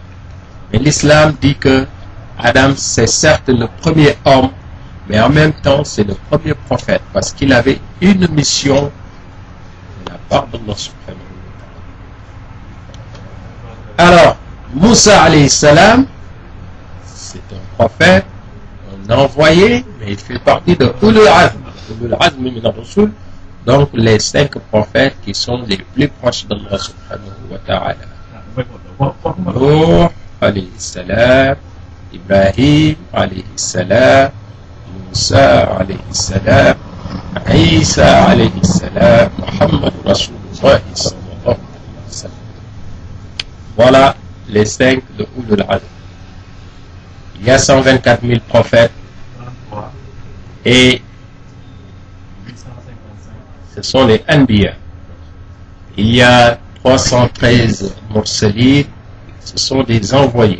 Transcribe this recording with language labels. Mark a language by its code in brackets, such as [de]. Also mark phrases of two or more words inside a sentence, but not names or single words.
[fr] Mais l'islam dit que Adam c'est certes le premier homme, mais en même temps c'est le premier prophète, parce qu'il avait une mission de la part d'Allah [ar] سبحانه وتعالى. [fr] Alors, Moussa [ar] عليه السلام, [fr] c'est un prophète, un envoyé, mais il fait partie de [ar] أولو العزم. أولو العزم من الرسل, [fr] donc les 5 prophètes qui sont les plus proches d'Allah [ar] سبحانه وتعالى. نوح عليه السلام إبراهيم عليه السلام موسى عليه السلام عيسى عليه السلام محمد رسول الله صلى الله عليه وسلم. [fr] Voilà les 5 de [ar] أولو العزم. [fr] Il y a 124 000 prophètes et ce sont les Anbiya. Il y a 313 Mursalin, ce sont des envoyés.